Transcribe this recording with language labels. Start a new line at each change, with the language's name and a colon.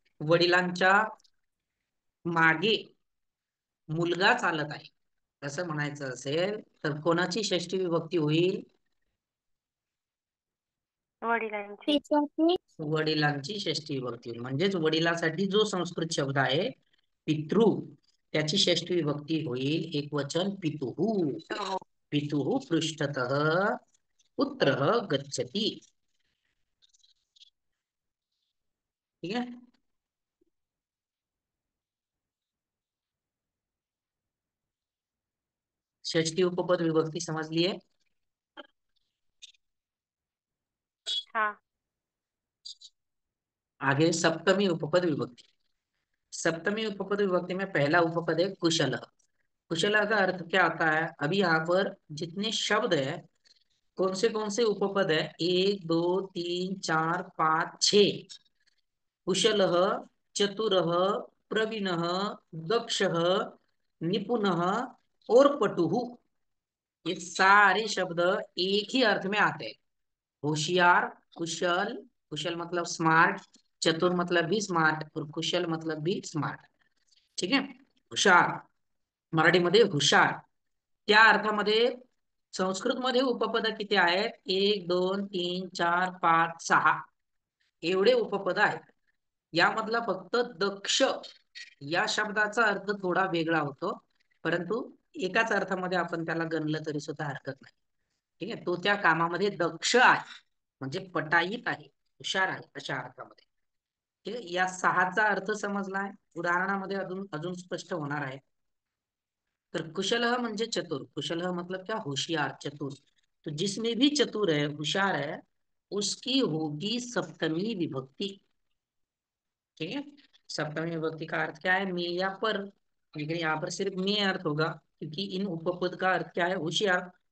Marathi: वडिलांच्या मागे मुलगा चालत आहे असं म्हणायचं असेल तर कोणाची षष्ठी विभक्ती होईल? वडिलांची. पित्याची. वडिलांची षष्ठी विभक्ती होईल. म्हणजेच वडिलासाठी जो संस्कृत शब्द आहे पितृ, त्याची षष्ठी विभक्ती होईल एक वचन पितुः. हो.
Sanskrit: पितुः पृष्ठतः पुत्रः गच्छति.
Hindi: ठीक है. षष्ठी उपपद विभक्ती समझ लिए? हाँ. आगे सप्तमी उपपद विभक्ति. सप्तमी उपपद विभक्ति में पहला उपपद है कुशल. कुशल का अर्थ क्या होता है? अभी यहाँ पर जितने शब्द है, कौन से उपपद है?
Sanskrit: 1 2 3 4 5 6. कुशलः, चतुरः, प्रवीणः, दक्षः, निपुणः और पटुः.
Hindi: ये सारे शब्द एक ही अर्थ में आते हैं. होशियार, कुशल. कुशल मतलब स्मार्ट, चतुर मतलब भी स्मार्ट और कुशल मतलब भी स्मार्ट.
Marathi: ठीक आहे. हुशार, मराठीमध्ये हुशार. त्या अर्थामध्ये संस्कृतमध्ये उपपद किती आहेत? 1 2 3 4 5 6 एवढे उपपद आहेत. यामधला फक्त दक्ष या शब्दाचा अर्थ थोडा वेगळा होतो, परंतु एकाच अर्थामध्ये आपण त्याला गणलं तरी सुद्धा हरकत नाही. ठीक आहे. तो त्या कामामध्ये दक्ष आहे, म्हणजे पटाईत आहे, हुशार आहे अशा अर्थामध्ये. ठीक आहे. या सहाचा अर्थ समजलाय? उदाहरणामध्ये अजून अजून स्पष्ट होणार आहे. तर कुशल म्हणजे चतुर.
Hindi: कुशल मतलब क्या? होशियार, चतुर. तो जिसमें भी चतुर है, होशियार है, उसकी होगी सप्तमी विभक्ति. ठीक है. सप्तमी विभक्ति का अर्थ क्या है? में या पर. लेकिन यहाँ पर सिर्फ में अर्थ होगा, क्योंकि इन उपपद का अर्थ क्या है? होशियार.